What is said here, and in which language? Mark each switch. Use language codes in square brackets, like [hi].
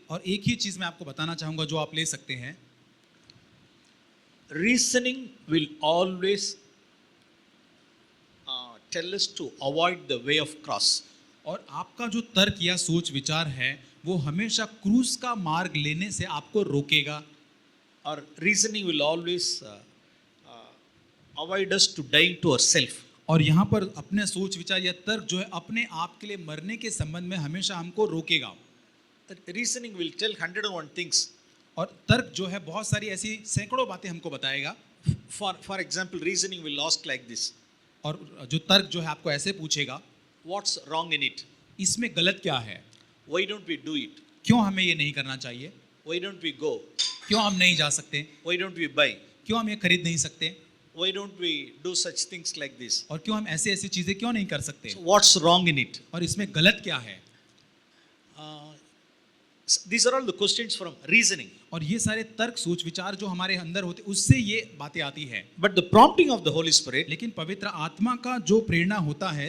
[hi] और एक ही चीज मैं आपको बताना चाहूंगा जो आप ले सकते हैं। [en] Reasoning will always tell us to avoid the way of cross. [hi] और आपका जो तर्क या सोच विचार है वो हमेशा क्रूस का मार्ग लेने से आपको रोकेगा। [en] Or reasoning will always avoid us to dying to ourselves. [hi] और यहाँ पर अपने सोच विचार या तर्क जो है अपने आप के लिए मरने के संबंध में हमेशा हमको रोकेगा। [en] Reasoning will tell 101 things. [hi] और तर्क जो है बहुत सारी ऐसी सैकड़ों बातें हमको बताएगा. [en] For example, reasoning will ask like this: [hi] और जो तर्क जो है आपको ऐसे पूछेगा, [en] what's wrong in it? [hi] इसमें गलत क्या है, [en] Why don't we do it? [hi] क्यों हमें ये नहीं करना चाहिए, [en] Why don't we go? [hi] क्यों हम नहीं जा सकते, [en] Why don't we buy? [hi] क्यों हम ये खरीद नहीं सकते, [en] Why don't we do such things like this? [hi] और क्यों हम ऐसी ऐसी चीजें क्यों नहीं कर सकते, [en] So what's wrong in it? [hi] और इसमें गलत क्या है. [en] These are all the questions from reasoning. [hi] और ये सारे तर्क सोच विचार जो हमारे अंदर होते उससे ये बातें आती है. [en] But the prompting of the Holy Spirit, [hi] लेकिन पवित्र आत्मा का जो प्रेरणा होता है,